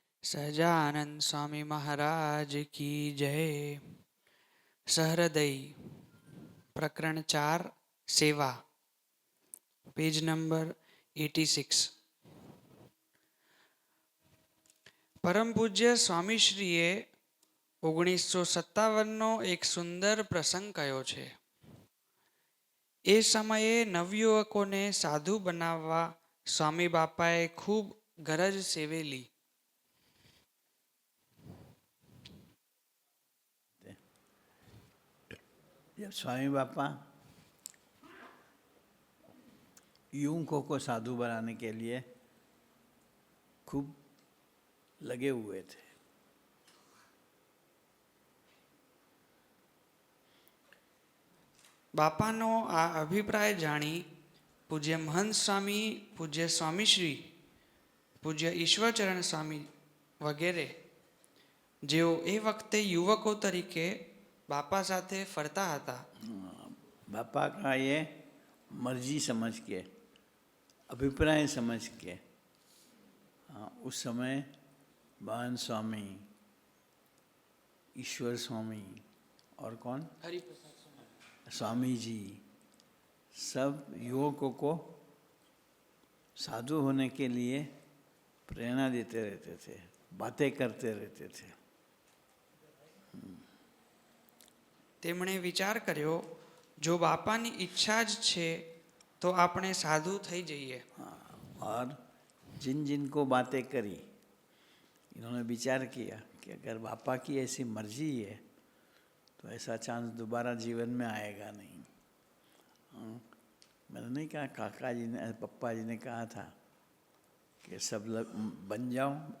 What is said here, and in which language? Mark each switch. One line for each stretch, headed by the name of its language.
Gujarati: સહજાનંદ સ્વામી મહારાજ
Hindi: की जय। सहृदयी प्रकरण 4 सेवा, पेज नंबर 86।
Gujarati: પરમ પૂજ્ય સ્વામીશ્રીએ 1957નો એક સુંદર પ્રસંગ કયો છે। એ સમયે નવયુવકોને સાધુ બનાવવા સ્વામી બાપાએ ખૂબ ગરજ સેવેલી।
Hindi: जब स्वामी बापा युवकों को साधु बनाने के लिए खूब लगे हुए थे,
Gujarati: બાપાનો આ અભિપ્રાય જાણી પૂજ્ય મહંત સ્વામી, પૂજ્ય સ્વામીશ્રી, પૂજ્ય ઈશ્વરચરણ સ્વામી વગેરે જેઓ એ વખતે યુવકો તરીકે બાપા સાથે ફરતા હતા,
Hindi: बापा का ये मर्जी समझ के, अभिप्राय समझ के, उस समय बहन स्वामी, ईश्वर स्वामी और कौन, स्वामी जी, सब युवकों को साधु होने के लिए प्रेरणा देते रहते थे, बातें करते रहते थे।
Gujarati: તેમણે વિચાર કર્યો જો બાપાની ઈચ્છા જ છે તો આપણે સાધુ થઈ જઈએ।
Hindi: और जिन जिन को बातें करी, इन्होंने विचार किया कि अगर बापा की ऐसी मर्जी है तो ऐसा चांस दोबारा जीवन में आएगा नहीं। मैंने नहीं कहा, काका जी ने, पप्पा जी ने कहा था कि सब लोग बन जाओ।